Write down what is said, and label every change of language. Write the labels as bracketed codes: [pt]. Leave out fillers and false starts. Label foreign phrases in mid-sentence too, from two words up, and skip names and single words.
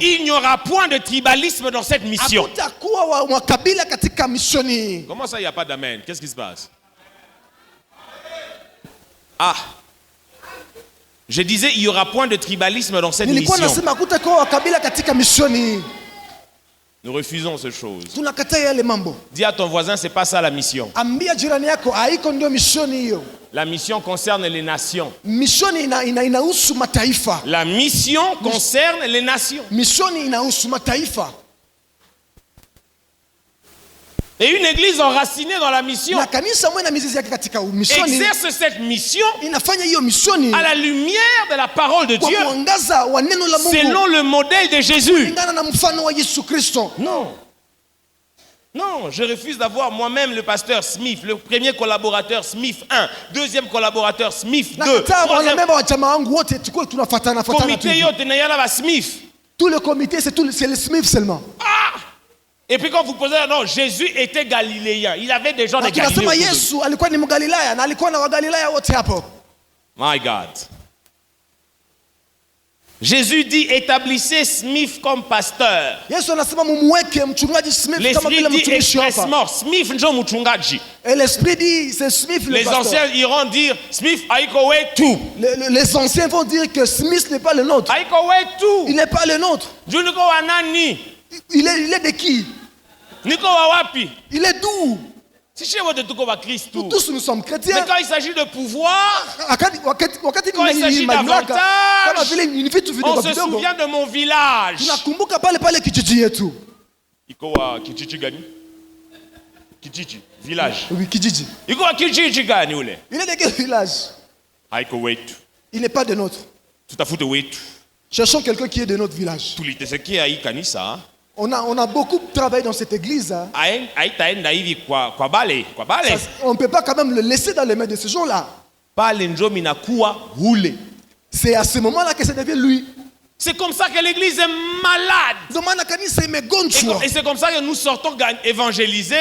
[fr] Il n'y aura point de tribalisme dans cette mission. Comment ça, il n'y a pas d'amen? Qu'est-ce qui se passe? Ah. Je disais, il n'y aura point de tribalisme dans cette mission. Nous refusons ces choses. [sw] Tunakataa yale mambo. [fr] Dis à ton voisin, c'est pas ça la mission. [sw] Ambia jirani yako haiko ndio mishoni hiyo. [fr] La mission concerne les nations. [sw] Mishoni inahusu mataifa. [fr] La mission concerne les nations. [sw] Mishoni inahusu mataifa. [fr] Et une église enracinée dans la mission exerce cette mission à la lumière de la parole de Dieu, selon le modèle de Jésus. Non, je refuse d'avoir moi-même le pasteur Smith, le premier collaborateur Smith 1, deuxième collaborateur Smith 2, comité [sw] yote na yala ba [fr] Smith. Tout le comité c'est le Smith seulement. Et puis quand vous posez, non, Jésus était galiléen. Il avait des gens de Galilée. [en] My God. [fr] Jésus dit, établissez Smith comme pasteur. L'esprit dit expressement, Smith [sw] njo mchungaji. [fr] Et l'esprit dit, c'est Smith le pasteur. Les anciens iront dire, Smith aikowe tout. Les anciens vont dire que Smith n'est pas le nôtre. [sw] Aikowe tout. [fr] Il n'est pas le nôtre. [sw] Juniko wanani. Il [fr] est de qui? [sw] Niko wapi. [fr] Il est d'où? Nous tous nous sommes chrétiens. Mais quand il s'agit de pouvoir, quand il s'agit d'avantage, on se souvient de mon village. [sw] Ikowa kijiji gani? Kijiji, village. [fr] Oui, kijiji. [sw] Ikowa kijiji gani ule? [fr] Il est de quel village? [sw] Haiko wetu. [fr] Il n'est pas de notre. [sw] Tutafuta wetu. [fr] Cherchons quelqu'un qui est de notre village. [sw] Tuliteseki hii kanisa. [fr] On a beaucoup travaillé dans cette église. On ne peut pas quand même le laisser dans les mains de ces gens-là. C'est à ce moment-là que ça devient lui. C'est comme ça que l'église est malade. Et c'est comme ça que nous sortons évangéliser.